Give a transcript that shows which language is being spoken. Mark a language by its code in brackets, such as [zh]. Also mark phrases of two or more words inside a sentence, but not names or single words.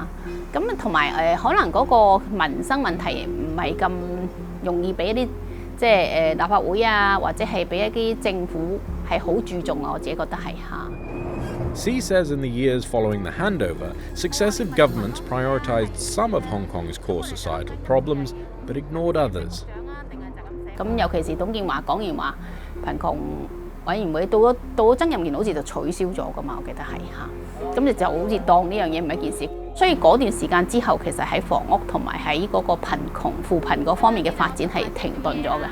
[yue] 咁同埋可能嗰個民生問題唔係咁容易俾一啲即係立法會啊，或者係俾一啲政府係好注重啊，我自己覺得係嚇。 [en] Xi says in the years following the handover, successive governments prioritised some of Hong Kong's core societal problems, but ignored others. [yue] 咁尤其是董建華講完話貧窮委員會，到咗曾蔭權好似就取消咗噶嘛，我記得係嚇。咁你就好似當呢樣嘢唔係一件事。所以嗰段時間之後，其實喺房屋同埋喺嗰個貧窮扶貧嗰方面嘅發展係停頓咗嘅。